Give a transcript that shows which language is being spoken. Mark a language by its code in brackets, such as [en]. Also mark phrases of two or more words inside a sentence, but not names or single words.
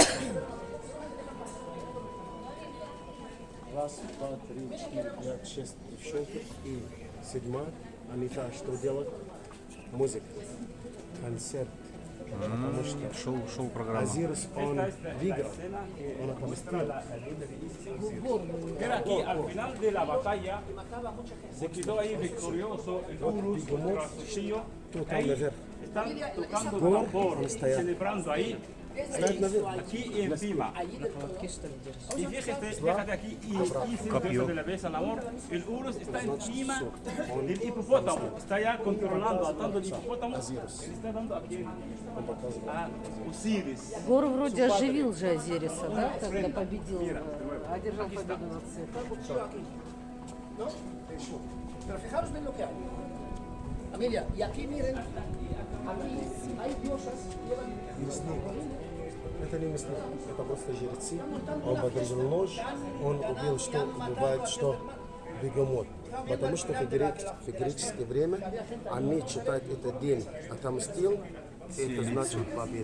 [ru] Раз, два, три, четыре, пять, шесть девчонки и седьмая. Они так что делают? Музыка, концерт. Потому что Шоу-программа. Азирис, он выиграл, он отомстил. [es] Pero aquí, al final de la batalla, se quedó ahí victorioso el Urus contra el cuchillo. [ru] Кто там [es] Ahí [ru] наверх? [es] están tocando Gor, tambor, [ru] он стоял. [es] celebrando ahí, [ru] Стоит наверх. [es] aquí y encima. Y fíjate aquí, y Copio. Dios de la besa al amor, el Urus está encima del hipopótamo, está ya controlando, atando el hipopótamo, y está dando aquí a Osiris. [ru] Гор вроде оживил же Азириса, да, когда победил, одержал победу над Сетом. [es] Pero fijaros bien lo que hay. Familia, y aquí miren, aquí hay diosas, llevan [ru] Мясник. Это не мясник, это просто жрецы. Он подержал нож, он убил, что бывает, что бегемот. Потому что в греческое время они читают этот день отомстил, это значит победа.